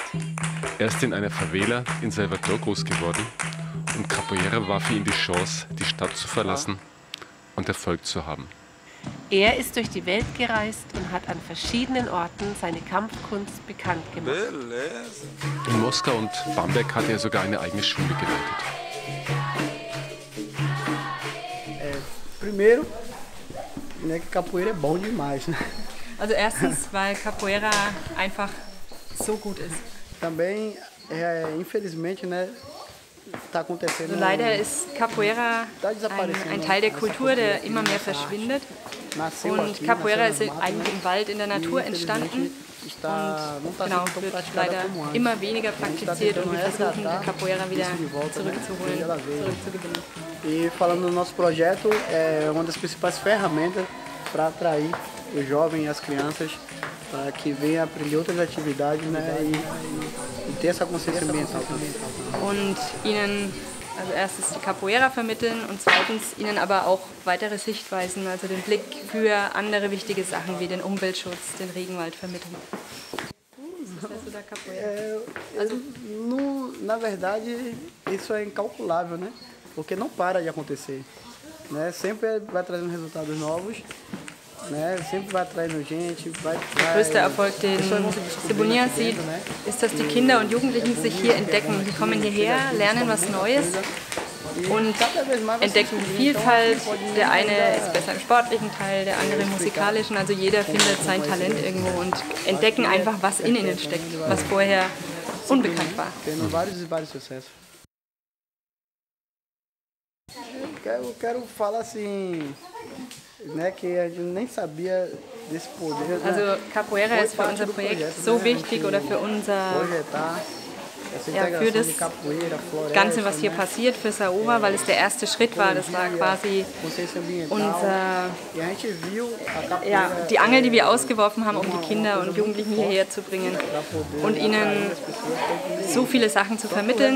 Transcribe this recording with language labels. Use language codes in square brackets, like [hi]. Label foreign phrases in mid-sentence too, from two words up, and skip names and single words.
[de] Er ist in einer Favela in Salvador groß geworden und Capoeira war für ihn die Chance, die Stadt zu verlassen und Erfolg zu haben. Er ist durch die Welt gereist und hat an verschiedenen Orten seine Kampfkunst bekannt gemacht. In Moskau und Bamberg hat er sogar eine eigene Schule geleitet. [pt] Primeiro, né, que Capoeira é bom demais, né? [de] Also erstens, weil Capoeira einfach so gut ist. [pt] Também, infelizmente, né, está acontecendo. [de] Also leider ist Capoeira ein Teil der Kultur, der immer mehr verschwindet. Und Capoeira ist eigentlich im Wald, in der Natur entstanden. Und genau, wird leider immer weniger praktiziert und wir versuchen, die Capoeira wieder zurückzuholen, zurückzugewinnen. [pt] E falando do nosso projeto, é uma das principais ferramentas para atrair os jovens e as crianças para que venham aprender outras atividades, né, e ter essa consciência ambiental também. [de] Und ihnen also erstens die Capoeira vermitteln und zweitens ihnen aber auch weitere Sichtweisen, also den Blick für andere wichtige Sachen wie den Umweltschutz, den Regenwald vermitteln. [pt] Da Capoeira? Na verdade, isso é incalculável, né? Porque não para de acontecer, né? Sempre vai trazendo resultados novos, né? Sempre vai atraindo gente. [de] Der größte Erfolg, den Cebolinha sieht, ist, dass die Kinder und Jugendlichen sich hier entdecken. Die kommen hierher, lernen was Neues und entdecken Vielfalt. Der eine ist besser im sportlichen Teil, der andere im musikalischen. Also jeder findet sein Talent irgendwo und entdecken einfach, was in ihnen steckt, was vorher unbekannt war. [pt] Eu quero falar assim, né, que a gente nem sabia desse poder. [de] Also Capoeira ist für unser Projekt so wichtig oder für unser für das Ganze, was hier passiert für Saúva, weil es der erste Schritt war. Das war quasi die Angel, die wir ausgeworfen haben, um die Kinder und Jugendlichen hierher zu bringen und ihnen so viele Sachen zu vermitteln.